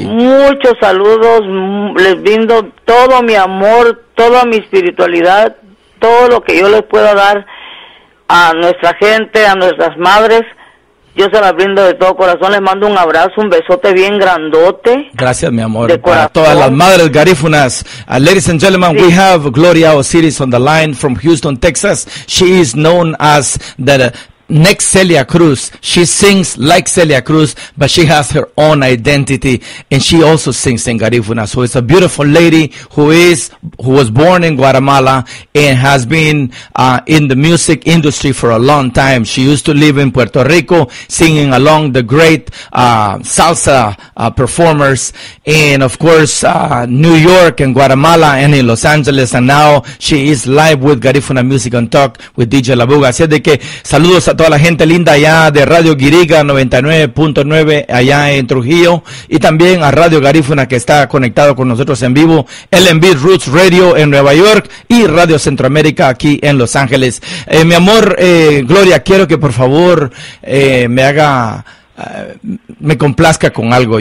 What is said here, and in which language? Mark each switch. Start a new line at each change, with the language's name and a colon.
Spanish: Muchos saludos, les brindo todo mi amor, toda mi espiritualidad, todo lo que yo les pueda dar a nuestra gente, a nuestras madres. Yo se las brindo de todo corazón. Les mando un abrazo, un besote bien grandote. Gracias, mi amor. Para todas las madres garífunas.
English: Ladies and gentlemen, we have Gloria Osiris on the line from Houston, Texas. She is known as the next Celia Cruz. She sings like Celia Cruz, but she has her own identity, and she also sings in Garifuna. So it's a beautiful lady who was born in Guatemala and has been in the music industry for a long time. She used to live in Puerto Rico, singing along the great salsa performers, and of course New York and Guatemala and in Los Angeles, and now she is live with Garifuna Music and Talk with DJ Labuga.
Spanish: Así es de que saludos a toda la gente linda allá de Radio Guira 99.9 allá en Trujillo, y también a Radio Garifuna que está conectado con nosotros en vivo, LMB Roots Radio en Nueva York y Radio Centroamérica aquí en Los Ángeles. Mi amor, Gloria, quiero que por favor me complazca con algo.